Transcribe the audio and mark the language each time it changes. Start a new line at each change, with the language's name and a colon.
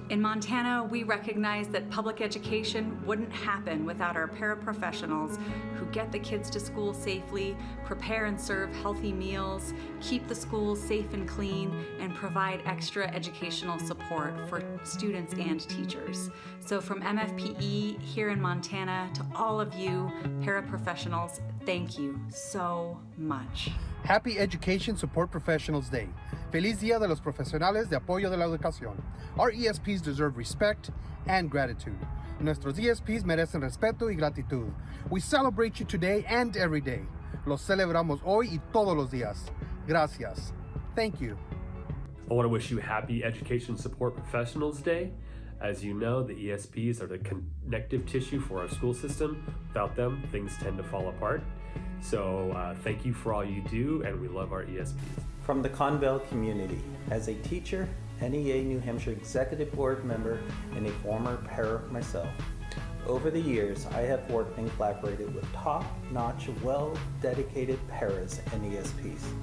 English: In Montana, we recognize that public education wouldn't happen without our paraprofessionals who get the kids to school safely, prepare and serve healthy meals, keep the schools safe and clean, and provide extra educational support for students and teachers. So from MFPE here in Montana to all of you paraprofessionals, thank you so much. Happy Education Support Professionals Day.
Spanish: Feliz Día de los Profesionales de Apoyo de la Educación.
English: Our ESPs deserve respect and gratitude.
Spanish: Nuestros ESPs merecen respeto y gratitud.
English: We celebrate you today and every day.
Spanish: Los celebramos hoy y todos los días. Gracias.
English: Thank you. I want to wish you happy Education Support Professionals Day. As you know, the ESPs are the connective tissue for our school system. Without them, things tend to fall apart. So thank you for all you do, and we love our ESPs. From the Conval community, as a teacher, NEA New Hampshire Executive Board member, and a former para myself, over the years I have worked and collaborated with top-notch, well-dedicated paras and ESPs.